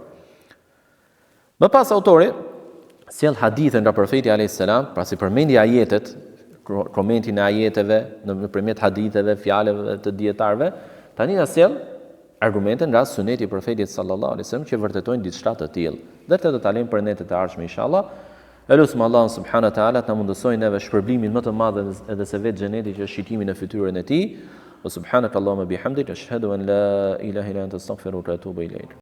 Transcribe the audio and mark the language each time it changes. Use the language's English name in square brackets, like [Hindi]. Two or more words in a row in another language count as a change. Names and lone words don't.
[Albanian] Më pas autori sjell hadithe nga profeti [Arabic] عليه السلام, [Albanian] pra si përmendja ajetet, komentin e ajeteve nëpërmjet haditheve, fjalëve të dietarëve, tani na sjell argumente nga suneti i profetit [Arabic] صلى الله عليه وسلم [Albanian] që vërtetojnë diçka të tillë. Dhe këtë do ta lejmë për netë të ardhshme inshallah. Elusim Allahun [Arabic] سبحانه وتعالى [Albanian] të na mundësojë neve shpërblimin më të madh edhe se vetë xheneti, që është shikimi në fytyrën e tij. [Arabic] وسبحانك اللهم بحمدك أشهد أن لا إله إلا أنت أستغفرك وأتوب إليك.